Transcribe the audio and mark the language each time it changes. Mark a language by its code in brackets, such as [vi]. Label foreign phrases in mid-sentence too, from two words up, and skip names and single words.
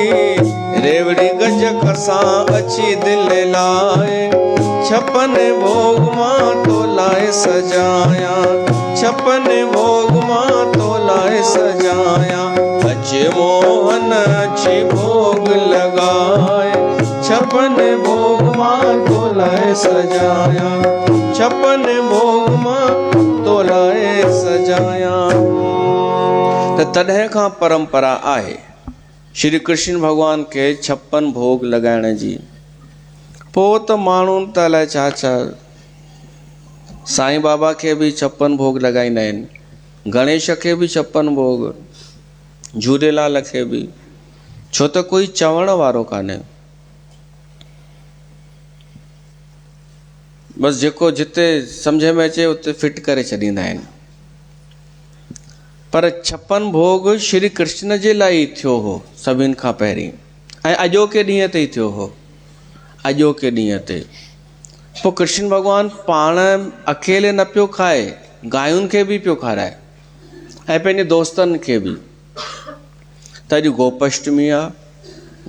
[sd] रेवड़ी गज कसां अची दिल लाए, 56 भोग मां तो लाए सजाया। 56 भोग मां तो लाए सजाया। अच मोहन अची भोग लगाए, 56 भोग मां तो लाए सजाया। 56 भोग मां तो लाए सजाया। त तॾहिं खां परंपरा आहे श्री कृष्ण भॻवान खे 56 भोग लॻाइण जी। पोइ त माण्हुनि त अलाए छा छा, साईं बाबा खे बि 56 भोग लॻाईंदा आहिनि, गणेश खे बि 56 भोग, झूलेलाल खे बि। छो त कोई चवण वारो कान्हे, बसि जेको जिते सम्झ में अचे उते फिट करे छॾींदा आहिनि। पर 56 भोग श्री कृष्ण जे लाइ ई थियो हो सभिनि खां पहिरीं, ऐं अॼोके ॾींहं ते ई थियो हो। अॼोके ॾींहं ते पोइ कृष्ण भॻवानु पाण अकेले न पियो खाए, गायुनि खे बि पियो खाराए ऐं पंहिंजे दोस्तनि खे बि। त अॼु गोपाष्टमी आहे।